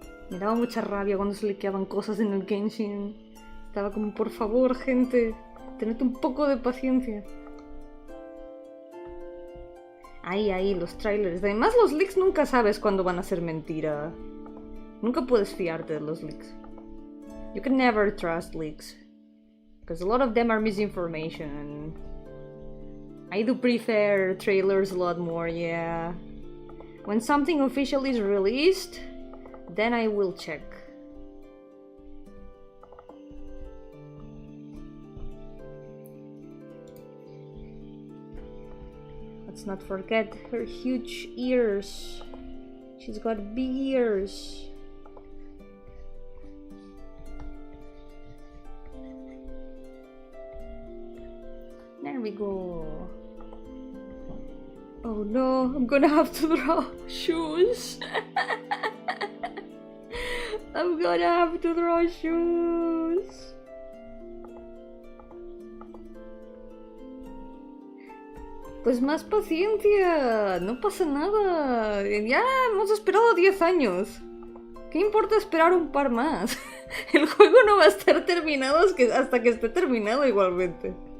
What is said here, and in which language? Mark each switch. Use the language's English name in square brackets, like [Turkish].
[Spanish] Me daba mucha rabia cuando se liqueaban cosas en el Genshin. Estaba como, por favor, gente, tened un poco de paciencia. Ahí, los trailers. Además, los leaks nunca sabes cuándo van a ser mentira. Nunca puedes fiarte de los leaks. [English] You can never trust leaks. Because a lot of them are misinformation. I do prefer trailers a lot more, yeah. When something official is released, then I will check. Let's not forget her huge ears. She's got big ears. There we go. Oh no, I'm gonna have to draw shoes. I'm gonna have to draw shoes. [Spanish] Pues más paciencia, no pasa nada. Ya hemos esperado 10 años. ¿Qué importa esperar un par más? El juego no va a estar terminado hasta que esté terminado igualmente.